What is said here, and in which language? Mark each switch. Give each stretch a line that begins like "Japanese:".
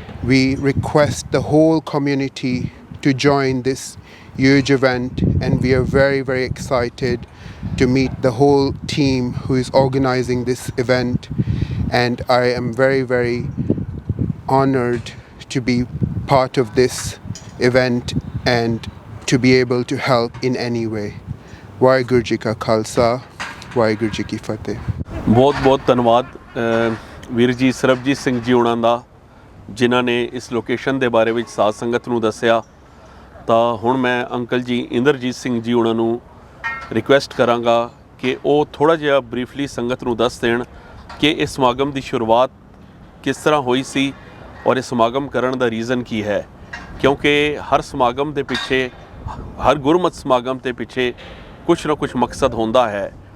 English: We request the whole community to join this huge event, and we are very, very excited to meet the whole team who is organizing this event, and I am very, very honored to be part of this event and to be able to help in any way.
Punjabi: Waheguru ji का खालसा वाहिगुरु जी की फतेह। बहुत बहुत धन्यवाद वीर जी सरबजीत सिंह जी उन्हां दा, जिन्हां ने इस लोकेशन के बारे में साध संगत नूं दस्सिया। ਤਾਂ ਹੁਣ ਮੈਂ ਅੰਕਲ ਜੀ ਇੰਦਰਜੀਤ ਸਿੰਘ ਜੀ ਉਹਨਾਂ ਨੂੰ ਰਿਕੁਐਸਟ ਕਰਾਂਗਾ ਕਿ ਉਹ ਥੋੜ੍ਹਾ ਜਿਹਾ ਬਰੀਫਲੀ ਸੰਗਤ ਨੂੰ ਦੱਸ ਦੇਣ ਕਿ ਇਸ ਸਮਾਗਮ ਦੀ ਸ਼ੁਰੂਆਤ ਕਿਸ ਤਰ੍ਹਾਂ ਹੋਈ ਸੀ ਔਰ ਇਹ ਸਮਾਗਮ ਕਰਨ ਦਾ ਰੀਜ਼ਨ ਕੀ ਹੈ, ਕਿਉਂਕਿ ਹਰ ਸਮਾਗਮ ਦੇ ਪਿੱਛੇ, ਹਰ ਗੁਰਮਤਿ ਸਮਾਗਮ ਦੇ ਪਿੱਛੇ ਕੁਛ ਨਾ ਕੁਛ ਮਕਸਦ ਹੁੰਦਾ ਹੈ।